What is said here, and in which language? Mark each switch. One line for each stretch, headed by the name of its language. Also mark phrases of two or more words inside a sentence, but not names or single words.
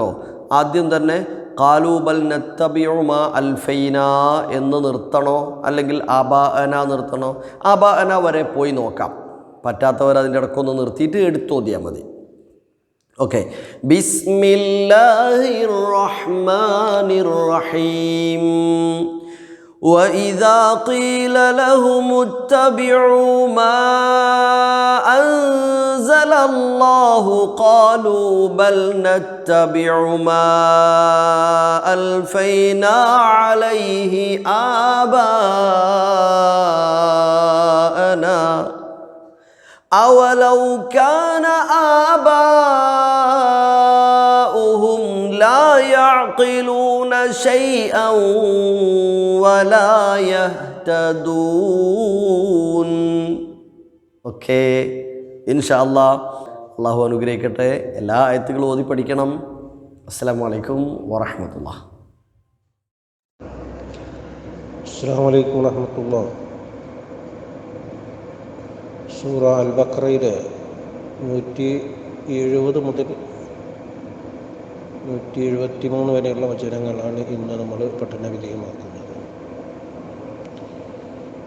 Malayalam: ആദ്യം തന്നെ
Arabic: قالوا بل نتبع ما ألفينا
Malayalam: എന്ന് നിർത്തണോ അല്ലെങ്കിൽ ആബാഅന നിർത്തണോ? ആബാഅന വരെ പോയി നോക്കാം. പറ്റാത്തവർ അതിൻ്റെ ഇടയ്ക്കൊന്ന് നിർത്തിയിട്ട് എടുത്തോതിയാൽ മതി.
Arabic: ഓക്കെ, بسم الله الرحمن الرحيم. وَإِذَا قِيلَ لَهُمُ اتَّبِعُوا مَا أَنزَلَ اللَّهُ قَالُوا بَلْ نَتَّبِعُ مَا أَلْفَيْنَا عَلَيْهِ آبَاءَنَا أَوَلَوْ كَانَ آبَاؤُهُمْ لَا يَعْقِلُونَ شَيْئًا وَلَا يَهْتَدُونَ.
Malayalam: ഓക്കെ,
Arabic: إن شاء الله
Malayalam: അള്ളാഹു അനുഗ്രഹിക്കട്ടെ. എല്ലാ ആയത്തുകളും ഓതി പഠിക്കണം.
Arabic: السلام عليكم ورحمة الله. السلام عليكم ورحمة الله.
Malayalam: സൂറ അൽ ബഖറയിലെ 170 മുതൽ 173 വരെയുള്ള വചനങ്ങളാണ് ഇന്ന് നമ്മൾ പഠന വിധേയമാക്കുന്നത്.